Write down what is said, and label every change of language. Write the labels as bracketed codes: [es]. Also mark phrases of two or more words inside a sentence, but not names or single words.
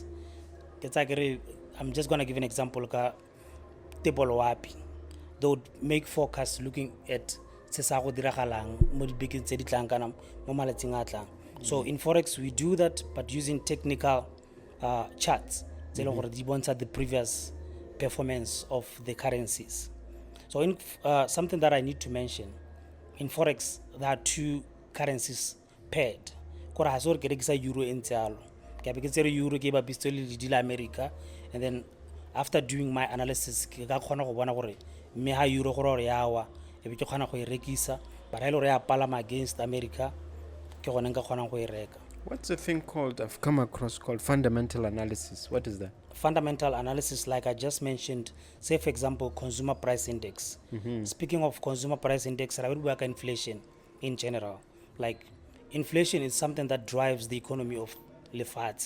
[en] I'm just going to give an example. They would make forecasts looking at so in forex we do that, but using technical charts. The previous performance of the currencies. So in something that I need to mention, in Forex, there are two currencies paired. [tn] Kora ha se gore ke rekisa euro e ntse yalo. Ke be ke tsere euro ke ba bapisa le di la America, [en] and then after doing my analysis [tn] ke ka kgona go bona gore mme ha euro gore ya wa e be ke kgona go e rekisa, but ha ile gore ya palama against America ke gone nka kgona go e reka. [en] What's a thing called, I've come across, called fundamental analysis? What is that? Fundamental analysis, like I just mentioned, say for example, consumer price index. Speaking of consumer price index, I will work inflation in general. Like inflation is something that drives the economy of lefatshe.